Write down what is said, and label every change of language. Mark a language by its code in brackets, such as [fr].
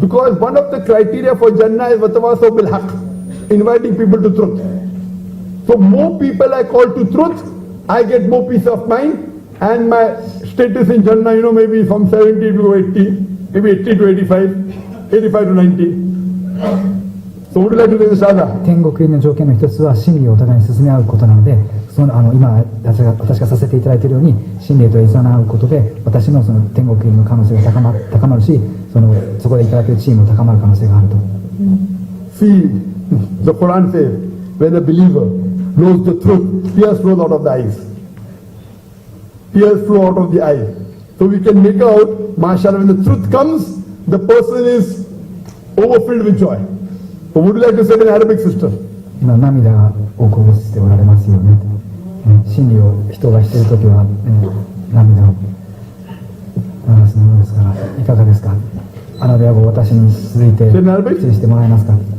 [en] Because one of the criteria for Jannah is Watawasaw bil Haqq, inviting people to truth. So more people I call to truth, I get more peace of mind. And my status in Jannah, you know, maybe from 70 to 80, maybe 80 to 85, 85 to 90. So would you like to take the Shahada? [ja] 天国入りの条件の一つは真理をお互いに進め合うことなので、今私がさせていただいているように真理といざなうことで私のその天国入りの可能性が高まるし、そこでいただける地位も高まる可能性があると。 [en] See, the Quran says, when a believer knows the truth, tears flow out of the eyes. Tears flow out of the eyes. So we can make out, mashallah, when the truth comes, the person is overfilled with joy. So would you like to say it in Arabic, sister? [ja] 今涙をこぼしておられますよね。真理を人がしているときは、涙を流すものですから、いかがですか。アラビア語私に続いて失礼してもらえますか。